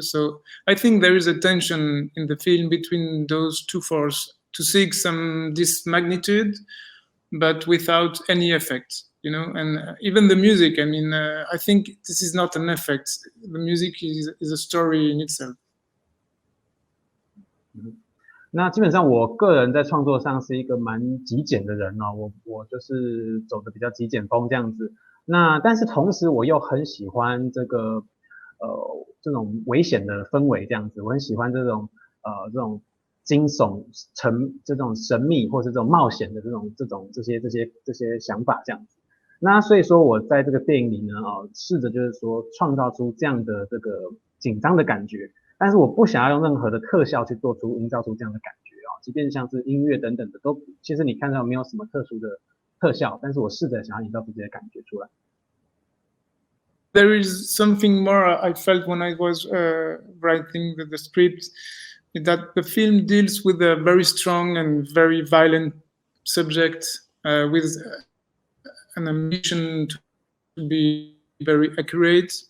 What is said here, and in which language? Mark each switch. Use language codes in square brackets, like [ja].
[en] So I think there is a tension in the film between those two forces to seek this magnitude, but without any effect, you know. And even the music, I mean, I think this is not an effect. The music is a story in itself. [zh] 那基本上我个人在创作上是一个蛮极简的人我就是走的比较极简风这样子。那但是同时我又很喜欢这个这种危险的氛围这样子，我很喜欢这种惊悚这种神秘或是这种冒险的这些想法这样子。那所以说我在这个电影里呢试着就是说创造出这样的这个紧张的感觉。但是我不想要用任何的特效去营造出这样的感觉即便像是音乐等等的都，其实你看到没有什么特殊的特效，但是我试着想要营造出这些感觉出来。 [en] There is something more I felt when I was writing the script, that the film deals with a very strong and very violent subject with an ambition to be very accurate.